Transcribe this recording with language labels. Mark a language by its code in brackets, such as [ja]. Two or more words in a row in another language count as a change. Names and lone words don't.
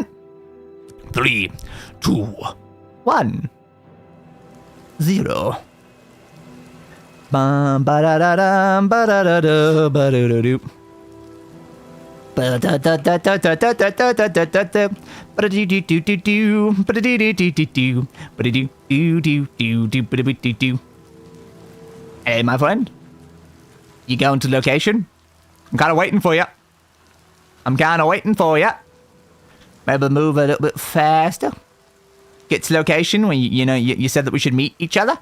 [en] 3, 2, 1, 0. Bum ba da da dum ba da da da ba do do do. Ba da da da da da da da da da da da da. Ba da do do do do do. Ba da do do do do do. Ba da do do do do do ba da do do. Hey, my friend. You going to location? I'm kind of waiting for you. Maybe move a little bit faster. Get to location when you said that we should meet each other.